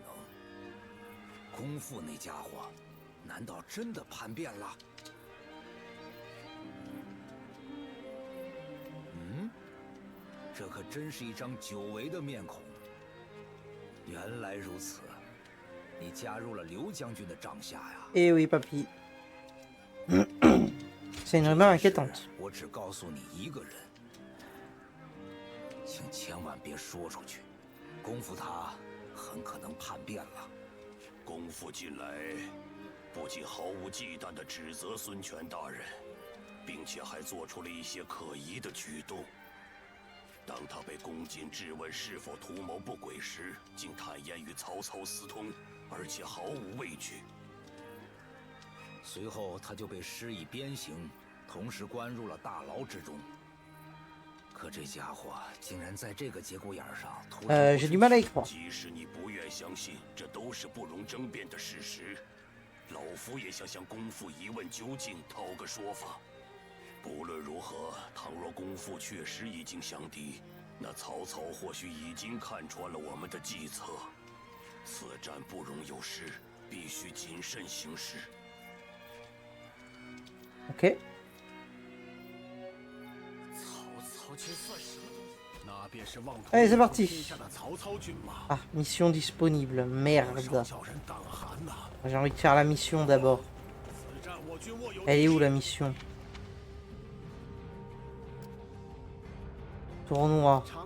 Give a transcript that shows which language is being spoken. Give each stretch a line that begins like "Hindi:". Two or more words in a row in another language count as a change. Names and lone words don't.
Chinese: 公父那家伙，难道真的叛变了？嗯，这可真是一张久违的面孔。原来如此。你加入了刘将军的帐下呀？
French: Eh oui, papy. C'est une rumeur inquiétante.
Chinese: 我只告诉你一个人，请千万别说出去。公父他很可能叛变了。公父近来不仅毫无忌惮地指责孙权大人，并且还做出了一些可疑的举动。当他被公瑾质问是否图谋不轨时，竟坦言与曹操私通。而且毫无畏惧。随后，他就被施以鞭刑，同时关入了大牢之中。可这家伙竟然在这个节骨眼上突然……
French: j'ai du mal à y croire.
Chinese: 即使你不愿相信，这都是不容争辩的事实。老夫也想向公父一问究竟，讨个说法。不论如何，倘若公父确实已经降敌，那曹操或许已经看穿了我们的计策。此战不容有失，必须谨慎行事。 OK。曹操军算什么东西？
French: Allez, c'est parti. Ah, mission disponible. Merde. J'ai envie de faire la mission d'abord. Elle est où la mission? Tournoi.